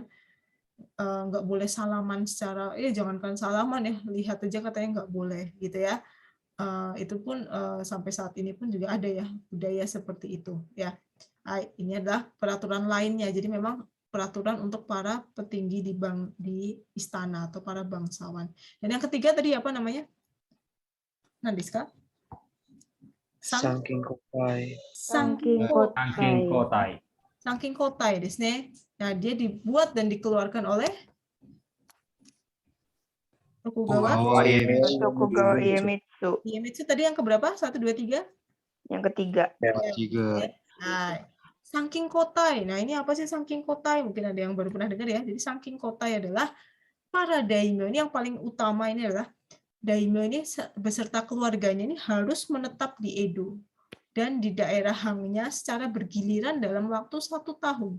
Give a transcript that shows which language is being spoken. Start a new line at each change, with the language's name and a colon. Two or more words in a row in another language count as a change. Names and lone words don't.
Indonesian: Nggak boleh salaman secara jangankan salaman, ya, lihat aja katanya nggak boleh, gitu, ya. Itu pun sampai saat ini pun juga ada, ya, budaya seperti itu, ya. Ini adalah peraturan lainnya. Jadi memang peraturan untuk para petinggi di istana atau para bangsawan. Dan yang ketiga tadi apa namanya?
Japanese: Nandiska? 参勤交代. Saking Saking kotai. kotai. 参勤交代ですね.
Indonesian: Nah, dia dibuat dan dikeluarkan oleh Tokugawa Tokugawa Iemitsu. Iemitsu tadi yang keberapa? 1, 2, 3? Yang ketiga. Tiga. Nah, saking kotai. Nah, ini apa sih saking kotai? Mungkin ada yang baru pernah dengar, ya. Jadi saking kotai adalah para daimyo ini yang paling utama ini adalah daimyo ini beserta keluarganya ini harus menetap di Edo dan di daerah hangnya secara bergiliran dalam waktu 1 tahun.